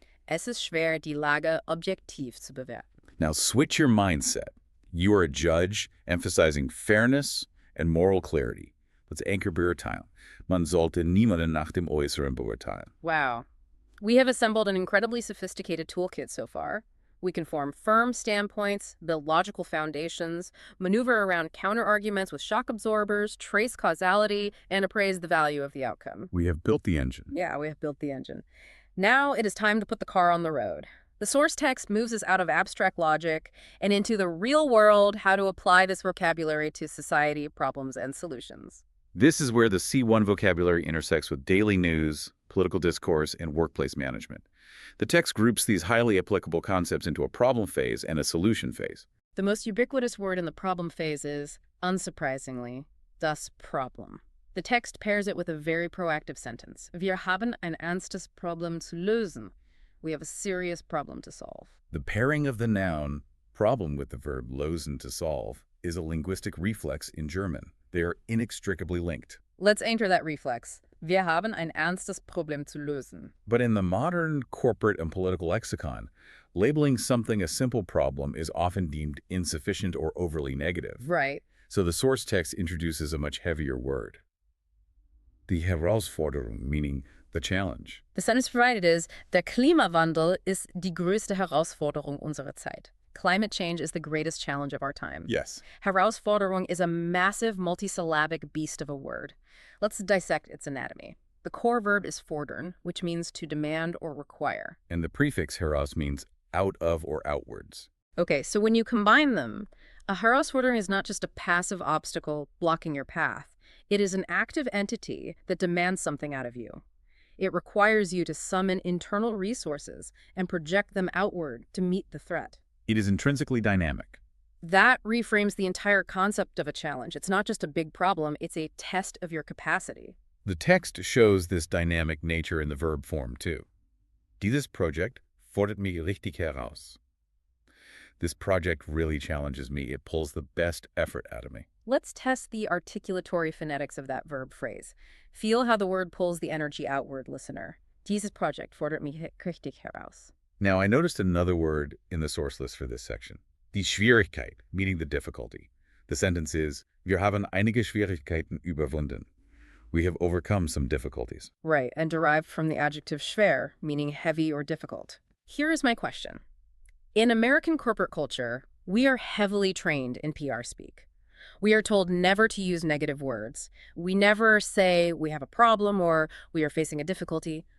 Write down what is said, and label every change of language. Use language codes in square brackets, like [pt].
[de] Es ist schwer, die Lage objektiv zu bewerten. [en] Now switch your mindset. You are a judge, emphasizing fairness and moral clarity. Let's anchor beurteilen. [de] Man sollte niemanden nach dem Äußeren beurteilen. [en] Wow. We have assembled an incredibly sophisticated toolkit so far. We can form firm standpoints, build logical foundations, maneuver around counter-arguments with shock absorbers, trace causality, and appraise the value of the outcome. We have built the engine. Yeah, we have built the engine. Now it is time to put the car on the road. The source text moves us out of abstract logic and into the real world, how to apply this vocabulary to society, problems, and solutions. This is where the C1 vocabulary intersects with daily news, political discourse, and workplace management. The text groups these highly applicable concepts into a problem phase and a solution phase. The most ubiquitous word in the problem phase is, unsurprisingly, das Problem. The text pairs it with a very proactive sentence. [de] Wir haben ein ernstes Problem zu lösen. [en] We have a serious problem to solve. The pairing of the noun, problem, with the verb lösen, to solve, is a linguistic reflex in German. They are inextricably linked. Let's enter that reflex. [de] Wir haben ein ernstes Problem zu lösen. [en] But in the modern corporate and political lexicon, labeling something a simple problem is often deemed insufficient or overly negative. Right. So the source text introduces a much heavier word. Die Herausforderung, meaning the challenge. The sentence provided is, [de] der Klimawandel ist die größte Herausforderung unserer Zeit. [en] Climate change is the greatest challenge of our time. Yes. Herausforderung is a massive multisyllabic beast of a word. Let's dissect its anatomy. The core verb is fordern, which means to demand or require. And the prefix heraus means out of or outwards. Okay, so when you combine them, a Herausforderung is not just a passive obstacle blocking your path. It is an active entity that demands something out of you. It requires you to summon internal resources and project them outward to meet the threat. It is intrinsically dynamic. That reframes the entire concept of a challenge. It's not just a big problem, it's a test of your capacity. The text shows this dynamic nature in the verb form, too. [de] Dieses Projekt fordert mich richtig heraus. [en] This project really challenges me. It pulls the best effort out of me. Let's test the articulatory phonetics of that verb phrase. Feel how the word pulls the energy outward, listener. [de] Dieses Projekt fordert mich richtig heraus. [en] Now, I noticed another word in the source list for this section. Die Schwierigkeit, meaning the difficulty. The sentence is, [de] Wir haben einige Schwierigkeiten überwunden. [en] We have overcome some difficulties. Right, and derived from the adjective schwer, meaning heavy or difficult. Here is my question. In American corporate culture, we are heavily trained in PR speak. We are told never to use negative words. We never say we have a problem or we are facing a difficulty.